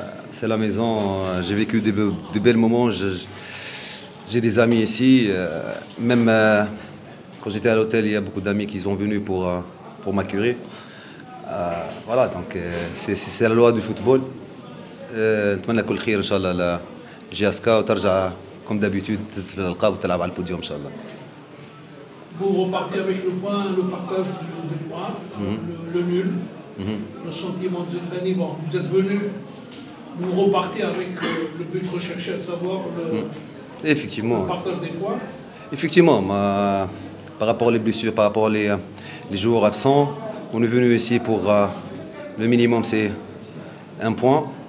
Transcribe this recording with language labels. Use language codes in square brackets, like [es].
[fr] C'est la maison, j'ai vécu de bels moments. J'ai des amis ici. Même quand j'étais à l'hôtel, il y a beaucoup d'amis qui sont venus pour m'accueillir. Voilà, donc c'est la loi du football. [ar] نتمنى كل خير ان شاء الله لجياسكا وترجع [fr] comme d'habitude [ar] تنزل الالقاب وتلعب على البوديوم ان شاء الله. [fr] Vous repartez avec le partage du point, le nul, le sentiment de Zelfani. Bon, vous êtes venu, vous repartez avec le but recherché, à savoir Effectivement. le partage des points. Effectivement, par rapport aux blessures, par rapport aux joueurs absents, on est venu ici pour le minimum, c'est 1 point.